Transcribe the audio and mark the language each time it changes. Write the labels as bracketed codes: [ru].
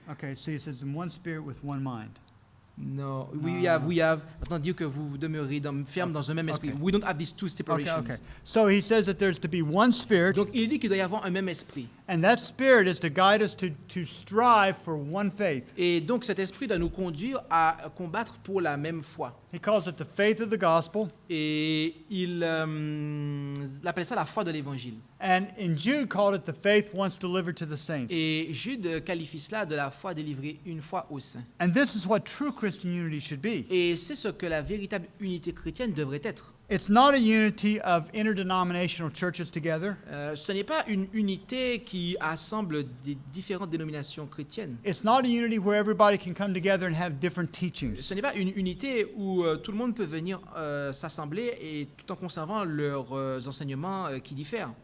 [en] Okay, see, it says in one spirit with one mind. No, No. we have. [fr] Maintenant, dire que vous demeurez fermes dans un même esprit. [en] Okay. We don't have these two Okay, stipulations. okay. So he says that there's to be one spirit, [fr] Donc, il dit qu'il doit y avoir un même esprit. [en] and that spirit is to guide us to strive for one faith. [fr] Et donc, cet esprit doit nous conduire à combattre pour la même foi. [en] He calls it the faith of the gospel. [fr] Et il appelle ça la foi de l'Évangile. [en] And in Jude called it the faith once delivered to the saints. [fr] Et Jude qualifie cela de la foi délivrée une fois aux saints. [en] And this is what true Christian unity should be. [fr] Et c'est ce que la véritable unité chrétienne devrait être. [en] It's not a unity of interdenominational churches together. [fr] Ce n'est pas une unité qui assemble des différentes dénominations chrétiennes. [en] It's not a unity where everybody can come together and have different teachings. [fr] Ce n'est pas une unité où tout le monde peut venir s'assembler et tout en conservant leurs enseignements qui diffèrent.